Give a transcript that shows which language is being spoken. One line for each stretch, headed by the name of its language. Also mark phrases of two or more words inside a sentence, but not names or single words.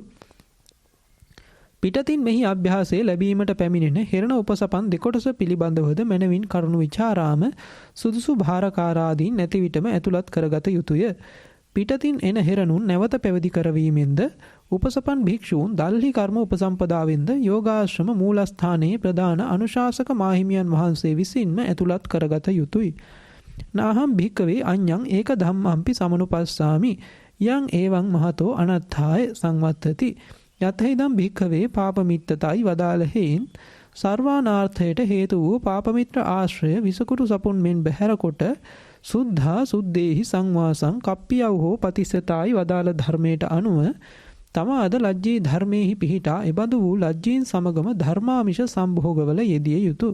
Sinhala: පිටතින් මෙහි අභ්‍යාසයේ ලැබීමට පැමිණෙන හෙරණ උපසපන් දෙකොටස පිළිබඳවද මනවින් කරුණු විචාරාම සුදුසු භාරකාරාදීන් නැති විටම ඇතුළත් කරගත යුතුය. පිටතින් එන හෙරණුන් නැවත පැවිදි කරවීමෙන්ද උපසපන් භික්ෂූන් දල්හි කර්ම උපසම්පදාවෙන්ද යෝගාශ්‍රම මූලස්ථානයේ ප්‍රධාන අනුශාසක මාහිමියන් වහන්සේ විසින්ම ඇතුළත් කරගත යුතුය.
Pali: නාහම් භික්කවේ අඤ්ඤං ඒක ධම්මම්පි සමනුපස්සාමි යං එවං මහතෝ අනත්ථාය සංවත්තති යතහිදම් භික්ඛවේ පාපමිත්තතයි
Sinhala: වදාළ හේයින් සර්වානාර්ථයට හේතු වූ පාපමිත්‍ර ආශ්‍රය විසකුරු සපුන් මෙන් බැහැර කොට
Pali: සුද්ධා සුද්දේහි සංවාසං කප්පියව හෝ පතිස්සතයි
Sinhala: වදාළ ධර්මයට අනුව තමාද ලජ්ජී ධර්මයේහි පිහිටා එබඳු වූ ලජ්ජීන් සමගම ධර්මාමිෂ සම්භෝගවල යෙදිය යුතුය.